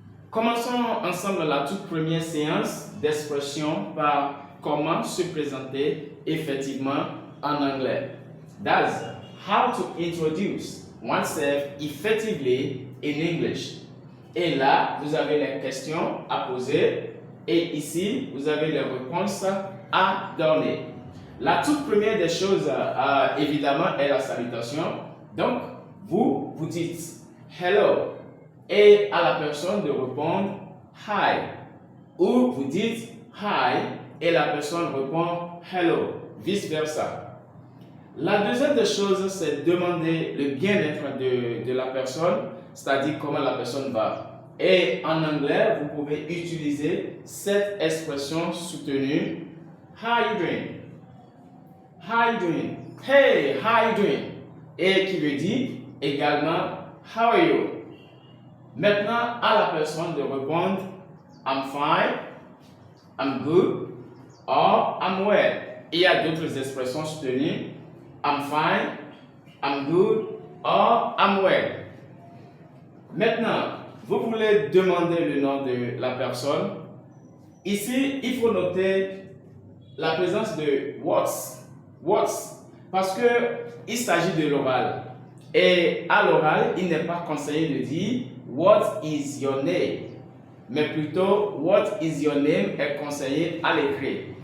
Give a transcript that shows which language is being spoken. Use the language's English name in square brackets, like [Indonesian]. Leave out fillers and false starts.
[French] Commençons ensemble la toute première séance d'expression par comment se présenter effectivement en anglais. [English] That's how to introduce oneself effectively in English. [French] Et là, vous avez les questions à poser et ici, vous avez les réponses à donner. La toute première des choses, évidemment, est la salutation. Donc, vous dites hello et à la personne de répondre hi. Ou vous dites hi et la personne répond hello, vice versa. La deuxième des choses, c'est demander le bien-être de la personne, c'est-à-dire comment la personne va. Et en anglais, vous pouvez utiliser cette expression soutenue. [English] How you doing? How you doing? Hey, how you doing? [French] Et qui veut dire également [English] how are you? [French] Maintenant, à la personne de répondre [English] I'm fine, I'm good, or I'm well. [French] Il y a d'autres expressions soutenues. [English] I'm fine, I'm good, or I'm well. [French] Maintenant, vous voulez demander le nom de la personne. Ici, il faut noter la présence de what's, parce que il s'agit de l'oral. Et à l'oral, il n'est pas conseillé de dire [English] what is your name, [French] mais plutôt [English] what is your name [French] est conseillé à l'écrit.